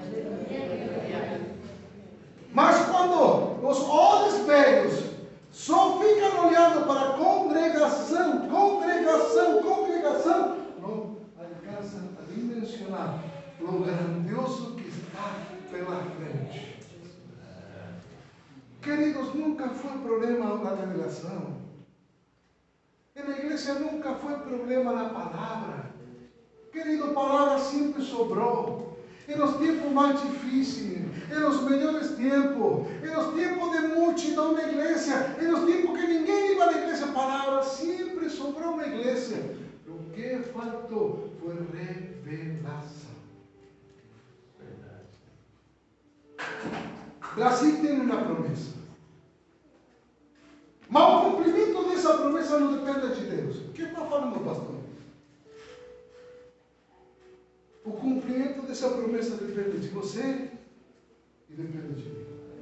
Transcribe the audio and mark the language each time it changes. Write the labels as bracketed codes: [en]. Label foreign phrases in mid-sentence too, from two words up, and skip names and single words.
[pt] Mas quando os olhos velhos só ficam olhando para a congregação, não alcançam a dimensionar o grandioso que está pela frente. Queridos, nunca foi problema a revelação. E na igreja [es] iglesia nunca fue problema la palabra. Querido, palabra siempre sobró. En los tiempos más difíciles, en los mejores tiempos, en los tiempos de [pt] multidão na [es] iglesia, en los tiempos que ninguém iba a la iglesia, palabra siempre sobró na iglesia. Lo que [pt] faltou foi revelação. Brasil tem uma promessa. Mas o cumprimento dessa promessa não depende de Deus. O que está falando, pastor? O cumprimento dessa promessa depende de você e depende de mim.